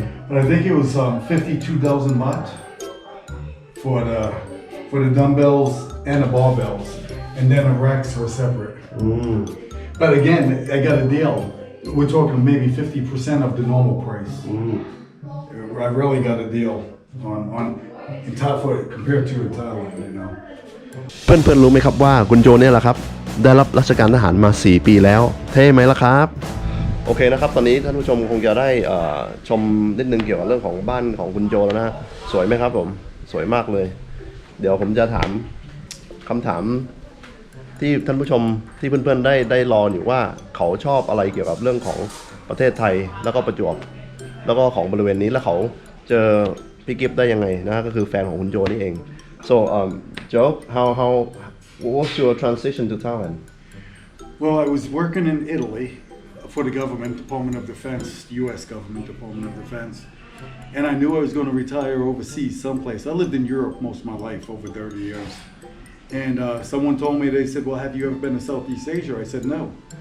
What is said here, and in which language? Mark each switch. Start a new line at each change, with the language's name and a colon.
English: But I think it was 52,000 baht for the dumbbells and the barbells, and then the racks were separate. But again, I got a deal. We're talking maybe 50% of the normal price. I really got a deal on in Thailand compared to in Thailand, you know.
Thai: เพื่อนๆรู้ไหมครับว่าคุณโจเนี่ยแหละครับได้รับราชการทหารมา4ปีแล้วเท่ไหมล่ะครับโอเคนะครับตอนนี้ท่านผู้ชมคงจะได้ชมนิดนึงเกี่ยวกับเรื่องของบ้านของคุณโจแล้วนะสวยไหมครับผมสวยมากเลยเดี๋ยวผมจะถามคำถาม ที่ท่านผู้ชมที่เพื่อนๆได้รออยู่ว่าเขาชอบอะไรเกี่ยวกับเรื่องของประเทศไทยแล้วก็ประจวบแล้วก็ของบริเวณนี้แล้วเขาเจอพี่กิฟต์ได้ยังไงนะก็คือแฟนของคุณโจนี่เอง
English: so Joe how what was your transition to Thailand Well, I was working in Italy for the government, Department of Defense, U.S. government, Department of Defense. And I knew I was going to retire overseas someplace. I lived in Europe most of my life, over 30 years. And someone told me, they said, well, have you ever been to Southeast Asia? I said, no.